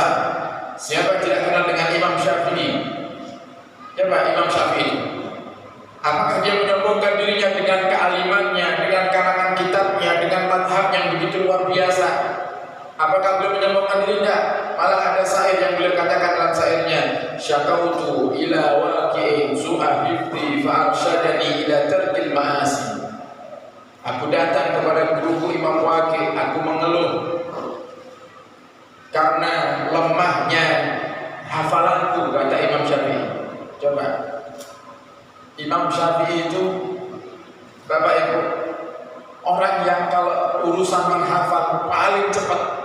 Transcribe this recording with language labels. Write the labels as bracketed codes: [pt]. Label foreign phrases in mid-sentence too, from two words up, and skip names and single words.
[id] Siapa yang tidak kenal dengan Imam Syafi'i? Siapa Imam Syafi'i? Apakah dia menyombongkan dirinya dengan kealimannya, dengan karangan kitabnya, dengan madhab yang begitu luar biasa? Apakah beliau menyombongkan dirinya? Malah ada syair yang beliau katakan dalam syairnya, [ar] شكوت إلى وكيع سوء حفظي فأرشدني إلى ترك المعاصي. [id] Aku datang kepada guruku Imam Waqi', aku mengeluh karena lemahnya hafalanku, kata Imam Syafi'i. Coba, Imam Syafi'i itu, Bapak Ibu, orang yang kalau urusan menghafal paling cepat.